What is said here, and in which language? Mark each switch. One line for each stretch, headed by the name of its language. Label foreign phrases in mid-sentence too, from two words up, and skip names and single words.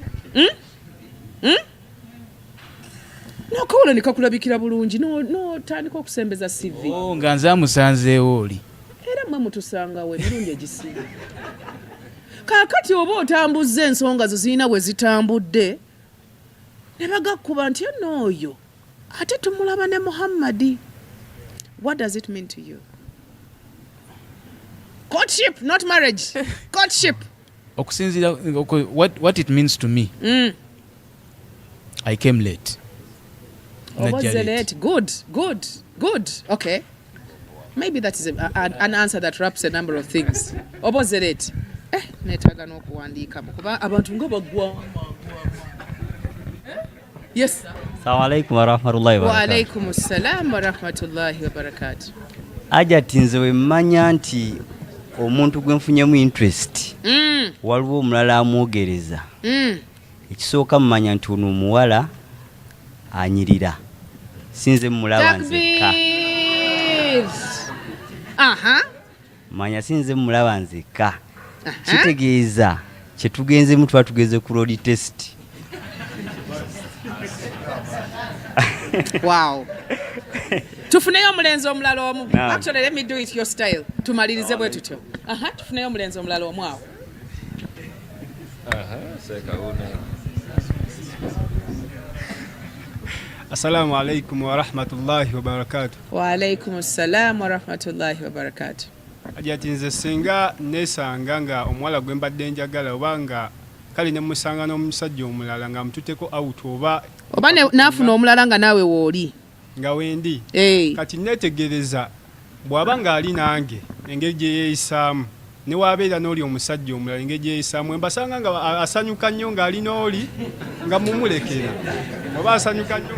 Ganda: N'akawula ne kakulabikira bulungi n'otandika okusembeza CV. Nga nze amusanzeewo oli. Era mmwe mutusangawo emirundi egisinga. Kaakati oba otambuzza ensonga zo zirina bwe zitambudde ne bagakkuba nti n'oyo ate tumulaba ne Muhammadi.
English: What does it mean to you? Courtship, not marriage. Courtship.
Ganda: Okusinziira
English: what it means to me. I came late. Late. Good. Okay. Maybe that is an answer that wraps a number of things.
Ganda: Oboze late. Netaga n'okuwandiika kuba abantu nga bagwa. Yes.
Arabic: السلام عليكم ورحمة الله وبركاته. وعليكم السلام ورحمة الله وبركاته.
Ganda: Ajati nze we mmanya nti omuntu gwe nfunyemu interest waliwo omulala amwogereza. Ekisooka mmanya nti ono omuwala anyirira. Sinze mulaba nzekka. Manya sinze mulaba nzekka. Kitegeeza kye tugenzemu tuba tugeze ku road test. Wow. Tufuneyo omulenzi omulala omu.
English: Actually, let me do it your style.
Ganda: Tumalirize bwe tutyo. Tufuneyo omulenzi omulala omu awo.
Arabic: السلام عليكم ورحمة الله وبركاته. وعليكم السلام ورحمة الله وبركاته.
Ganda: Ajati nze singa nesanga nga omuwala gwe mbadde njagala obanga kale ne musanga n'omusajja omulala nga mututeko out oba naafuna omulala nga naawe wooli nga wendi. Kati netegereza bw'aba nga ali nange engeri gye yeeyisaamu ne wabeera n'oli omusajja omulala engeri gyeyisaamu mbasanga nga asanyuka nnyo ng'alina oli nga mumulekera oba asanyuka nnyo